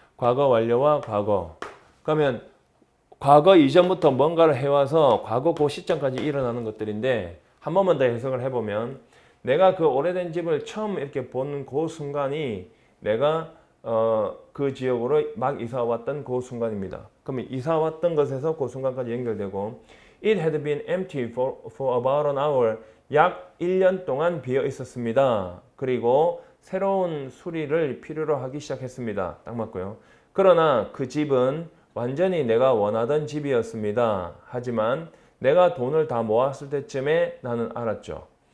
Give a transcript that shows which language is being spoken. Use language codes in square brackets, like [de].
[ko] 과거 완료와 과거. 그러면 과거 이전부터 뭔가를 해와서 과거 그 시점까지 일어나는 것들인데 한 번만 더 해석을 해보면 내가 그 오래된 집을 처음 이렇게 보는 그 순간이 내가 그 지역으로 막 이사 왔던 그 순간입니다. 그러면 이사 왔던 것에서 그 순간까지 연결되고 [en] It had been empty for about an hour. [ko] 약 1년 동안 비어 있었습니다. 그리고 새로운 수리를 필요로 하기 시작했습니다. 딱 맞고요. 그러나 그 집은 완전히 내가 원하던 집이었습니다. 하지만 내가 돈을 다 모았을 때쯤에 나는 알았죠.